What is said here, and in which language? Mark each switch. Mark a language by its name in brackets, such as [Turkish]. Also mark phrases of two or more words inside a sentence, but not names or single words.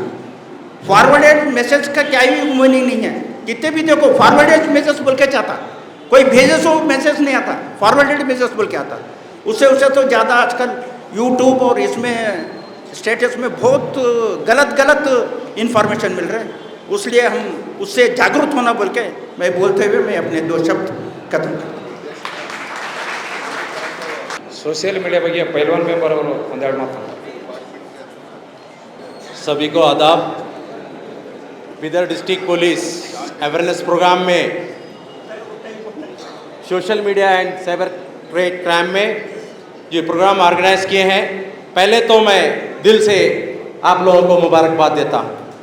[English] forwarded message [Hindi] का क्या ही मीनिंग नहीं है, कितने भी देखो [English] forwarded message [Hindi] बोल के चाहता, कोई भेजे सो मैसेज नहीं आता, [English] forwarded message [Hindi] बोल के आता। उससे तो ज़्यादा आजकल यूट्यूब और इसमें स्टेटस में बहुत गलत इन्फॉर्मेशन मिल रहा है। इसलिए हम उससे जागरूक होना बोल के मैं बोलते हुए मैं अपने 2 शब्द खत्म करता हूँ। [English] social media [Kannada] ಬಗ್ಗೆ ಪೈಲ್ವಾನ್ ಮೆಂಬರ್ ಅವರು ಒಂದೆರಡು ಮಾತು. [Hindi] सभी को आदाब। बिदर [English] district police awareness program [Hindi] में [English] social media and cyber crime [Hindi] में जो [English] program organize [Hindi] किए हैं, पहले तो मैं दिल से आप लोगों को मुबारकबाद देता हूँ।